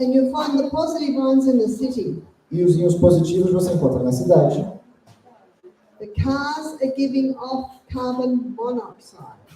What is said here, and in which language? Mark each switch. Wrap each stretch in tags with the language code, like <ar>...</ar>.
<en>And you'll find the positive ions in the city.</en> <pt>E os íons positivos você encontra na cidade.</pt> <en>The cars are giving off carbon monoxide.</en>